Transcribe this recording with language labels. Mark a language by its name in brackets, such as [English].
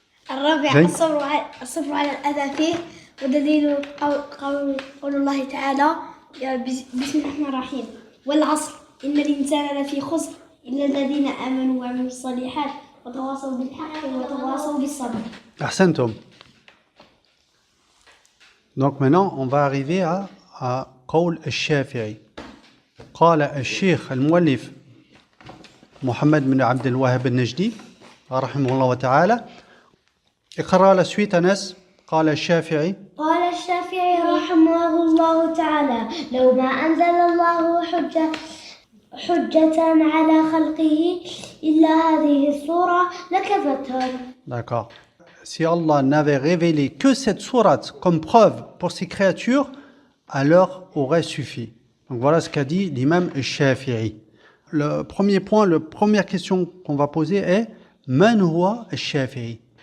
[Arabic] الرابعة الصبر على الأذى فيه ودليل قول الله تعالى بسم الله الرحمن الرحيم والعصر إن الإنسان لفي خسر إلا الذين آمنوا وعملوا الصالحات وتواصوا بالحق وتواصوا بالصبر. أحسنتم. [French] Donc maintenant on va arriver à [Arabic] قول الشافعي. قال الشيخ المؤلف محمد بن عبد الوهاب النجدي رحمه الله تعالى. اقرأ [French] la suite [Arabic] أنس. قال الشافعي رحمه الله تعالى لو ما أنزل الله حجة على خلقه إلا هذه السورة لكفتهم. [French] D'accord. Si Allah n'avait révélé que cette sourate comme preuve pour ses créatures, alors aurait suffi. Donc voilà ce qu'a dit l'imam al-Shafi'i. Le premier point, la première question qu'on va poser est [Arabic] Man huwa al-Shafi'i?